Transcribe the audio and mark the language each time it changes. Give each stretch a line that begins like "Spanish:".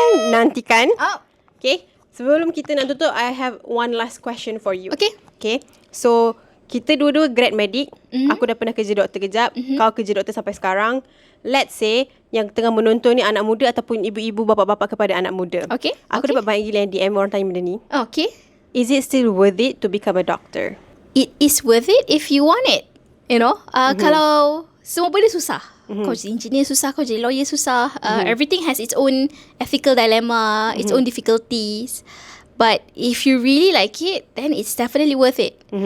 Malay: Nantikan.
English: Okay.
Malay: Sebelum kita nak tutup,
English: I have one last question for you.
Malay: Okay. So, kita dua-dua grad medik. Aku dah pernah kerja doktor kejap. Kau kerja doktor sampai sekarang. Let's say yang tengah menonton ni anak muda ataupun ibu-ibu, bapa-bapa kepada anak muda.
English: Okay.
Malay: Aku dapat banyak gila yang DM orang tanya benda ni.
English: Okay. Is it still worth it to become a doctor? It is worth it if you want it. You know,
Malay: kalau semua benda susah. Kau jadi engineer susah, kau jadi lawyer susah.
English: Everything has its own ethical dilemma, its own difficulties. But if you really like it, then it's definitely worth it.